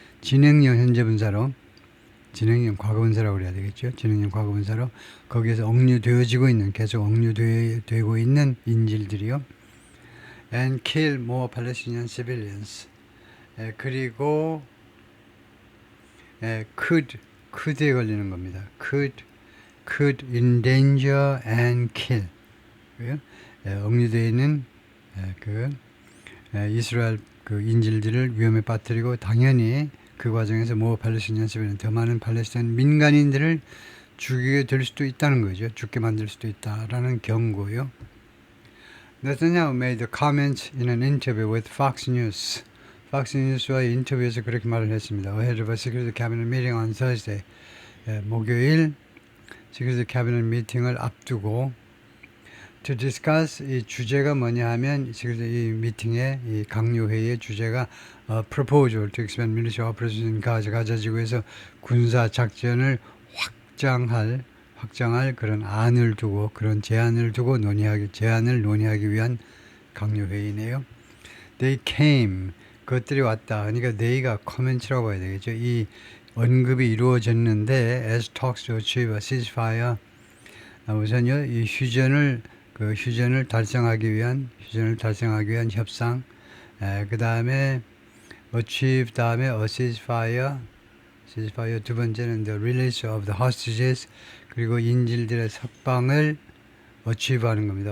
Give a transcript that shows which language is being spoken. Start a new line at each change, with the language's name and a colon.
Korean: 진행형 현재 분사로, 진행형 과거 분사라고 그래야 되겠죠. 진행형 과거 분사로 거기에서 억류되어지고 있는, 계속 억류되고 있는 인질들이요.
English: And kill more Palestinian civilians.
Korean: 그리고 could에 걸리는 겁니다.
English: could endanger and kill.
Korean: 억류되어 있는 이스라엘 인질들을 위험에 빠뜨리고 당연히 그 과정에서 팔레스타인 시민은 더 많은 팔레스타인 민간인들을 죽이게 될 수도 있다는 거죠. 죽게 만들 수도 있다라는 경고요.
English: Netanyahu made the comment in an interview with Fox News.
Korean: Fox News와의 인터뷰에서 그렇게 말을 했습니다.
English: Ahead of a Security Cabinet meeting on Thursday.
Korean: 목요일 Security Cabinet 미팅을 앞두고
English: to discuss,
Korean: 이 주제가 뭐냐 하면 이 미팅의 이 강요회의의 주제가
English: proposal to expand military operations in Gaza,
Korean: 가자 지구에서 군사 작전을 확장할 그런 안을 두고, 그런 제안을 논의하기 위한 강요회의네요.
English: They came,
Korean: 그것들이 왔다. 그러니까 they가 커멘트라고 봐야 되겠죠. 이 언급이 이루어졌는데
English: as talks to achieve a ceasefire.
Korean: 우선요, 이 휴전을 달성하기 위한 협상. 그 다음에 achieve 다음에
English: a ceasefire
Korean: 두 번째는
English: the release of the hostages.
Korean: 그리고 인질들의 석방을 achieve 하는 겁니다.